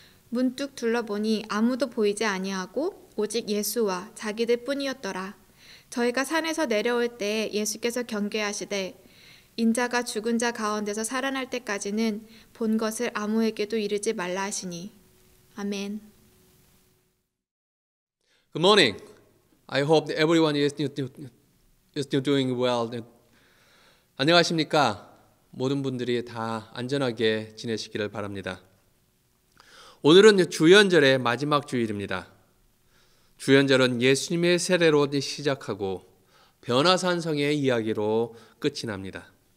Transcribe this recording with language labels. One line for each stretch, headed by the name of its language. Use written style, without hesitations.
Korean: 문득 둘러보니 아무도 보이지 아니하고 오직 예수와 자기들 뿐이었더라. 저희가 산에서 내려올 때에 예수께서 경계하시되 인자가 죽은 자 가운데서 살아날 때까지는 본 것을 아무에게도 이르지 말라 하시니. 아멘.
English: Good morning. I hope that everyone is still doing well.
Korean: 안녕하십니까? 모든 분들이 다 안전하게 지내시기를 바랍니다. 오늘은 주연절의 마지막 주일입니다. 주연절은 예수님의 세례로 시작하고 변화산성의 이야기로 끝이 납니다.